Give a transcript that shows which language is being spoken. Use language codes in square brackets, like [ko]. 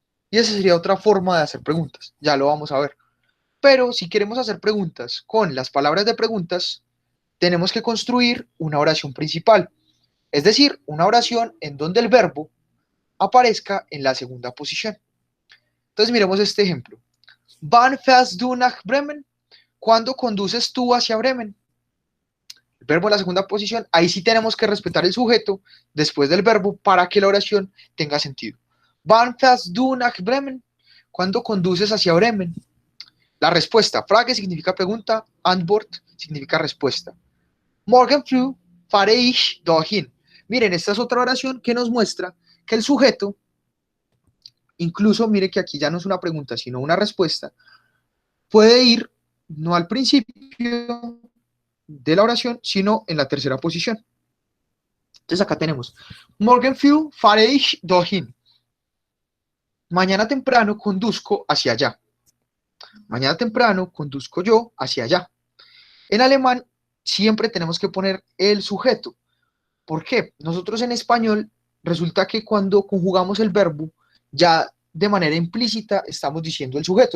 [es] Y esa sería otra forma de hacer preguntas, ya lo vamos a ver. Pero si queremos hacer preguntas con las palabras de preguntas, tenemos que construir una oración principal, es decir, una oración en donde el verbo aparezca en la segunda posición. Entonces miremos este ejemplo. [de] Wann fährst du nach Bremen? [es] ¿Cuándo conduces tú hacia Bremen? El verbo en la segunda posición, ahí sí tenemos que respetar el sujeto después del verbo para que la oración tenga sentido. [de] Wann fährst du nach Bremen? [es] ¿Cuándo conduces hacia Bremen? La respuesta, Frage significa pregunta, Antwort significa respuesta. [de] Morgen früh fahre ich dorthin. [es] Miren, esta es otra oración que nos muestra que el sujeto, incluso mire que aquí ya no es una pregunta, sino una respuesta, puede ir no al principio de la oración, sino en la tercera posición. Entonces acá tenemos, [de] Morgen früh fahre ich dorthin. [es] Mañana temprano conduzco hacia allá. Mañana temprano conduzco yo hacia allá. En alemán siempre tenemos que poner el sujeto. ¿Por qué? Nosotros en español resulta que cuando conjugamos el verbo, ya de manera implícita estamos diciendo el sujeto.